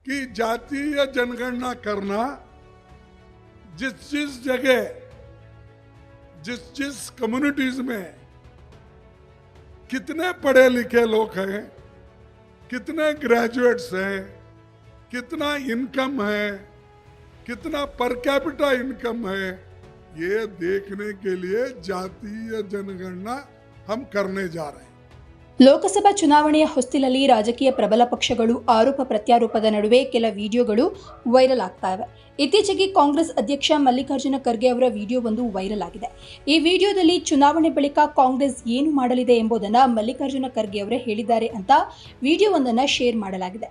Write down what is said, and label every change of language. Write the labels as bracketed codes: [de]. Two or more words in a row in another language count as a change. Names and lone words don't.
[hi] कि जातीय जनगणना करना जिस जगह जिस कम्युनिटीज में कितने पढ़े लिखे लोग हैं, कितने ग्रेजुएट्स हैं, कितना इनकम है, कितना [en] per capita income [hi] है, ये देखने के लिए जातीय जनगणना हम करने जा रहे हैं। [kn] ಲೋಕಸಭಾ ಚುನಾವಣೆಯ ಹೊಸ್ತಿಲಲ್ಲಿ ರಾಜಕೀಯ ಪ್ರಬಲ ಪಕ್ಷಗಳು ಆರೋಪ ಪ್ರತ್ಯಾರೋಪದ ನಡುವೆ ಕೆಲ ವಿಡಿಯೋಗಳು ವೈರಲ್ ಆಗ್ತಾ ಇವೆ. ಇತ್ತೀಚೆಗೆ ಕಾಂಗ್ರೆಸ್ ಅಧ್ಯಕ್ಷ ಮಲ್ಲಿಕಾರ್ಜುನ ಖರ್ಗೆ ಅವರ ವಿಡಿಯೋವೊಂದು ವೈರಲ್ ಆಗಿದೆ. ಈ ವಿಡಿಯೋದಲ್ಲಿ ಚುನಾವಣೆ ಬಳಿಕ ಕಾಂಗ್ರೆಸ್ ಏನು ಮಾಡಲಿದೆ ಎಂಬುದನ್ನು ಮಲ್ಲಿಕಾರ್ಜುನ ಖರ್ಗೆ ಅವರೇ ಹೇಳಿದ್ದಾರೆ ಅಂತ ವಿಡಿಯೋವೊಂದನ್ನು ಶೇರ್ ಮಾಡಲಾಗಿದೆ.